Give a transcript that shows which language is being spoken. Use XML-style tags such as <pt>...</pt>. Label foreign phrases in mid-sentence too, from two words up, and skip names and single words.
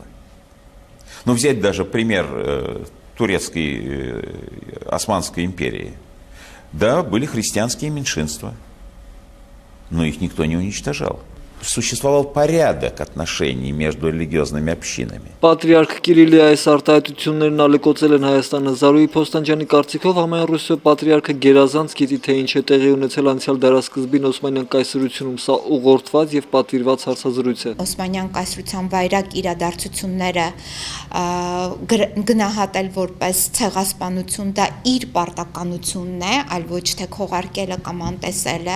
<ru>Ну, взять даже пример турецкой Османской империи. Да, были христианские меньшинства, но их никто не уничтожал. Существовал порядок отношений между религиозными общинами.</ru> <hy>Պատրիարք Կիրիլի այս արտահայտություններն ալեկոծել են Հայաստանը Զարուհի Փոստանջյանի կարծիքով ամեն ռուսո պատրիարքը գերազանց գիտի թե ինչ է տեղի ունեցել անցյալ դարասկզբին Օսմանյան կայսրությունում, սա ուղղորդված եւ պատվիրված հարցազրույց է։ Օսմանյան կայսրության վայրակ իրադարձությունները գնահատել որպես ցեղասպանություն, դա իր պարտականությունն է, այլ ոչ թե քողարկելը կամ անտեսելը։</hy>